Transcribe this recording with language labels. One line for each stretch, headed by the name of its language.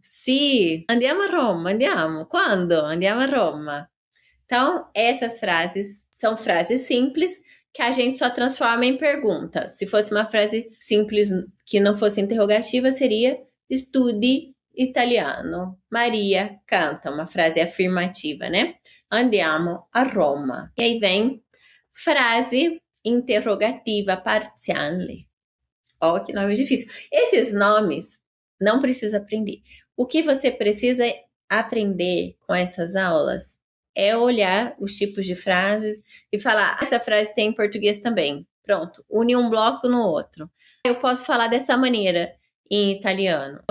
Italian: Sì, andiamo a Roma, andiamo. Quando? Andiamo a Roma.
Portuguese: Então, essas frases são frases simples que a gente só transforma em pergunta. Se fosse uma frase simples que não fosse interrogativa, seria
Italian: studi italiano.
Portuguese: Maria canta, uma frase afirmativa, né?
Italian: Andiamo a Roma.
Portuguese: E aí vem frase interrogativa parziale. Ó, que nome difícil. Esses nomes não precisa aprender. O que você precisa aprender com essas aulas é olhar os tipos de frases e falar, essa frase tem em português também. Pronto, une um bloco no outro. Eu posso falar dessa maneira em italiano.